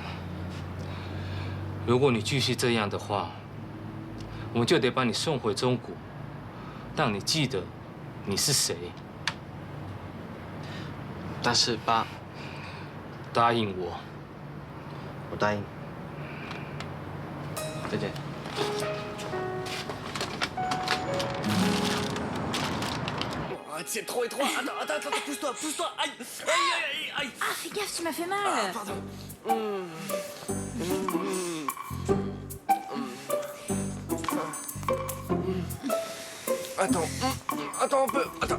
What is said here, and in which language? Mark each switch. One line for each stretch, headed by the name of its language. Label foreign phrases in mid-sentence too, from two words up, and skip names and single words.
Chinese: 如果你继续这样的话，我们就得把你送回中国，让你记得你是谁。但是爸，答应我。我答应。再见。
French: Arrête, c'est trop étroit. Attends, pousse-toi. Aïe. Ah, fais gaffe, tu m'as fait mal. Ah, pardon. Attends un peu. Attends.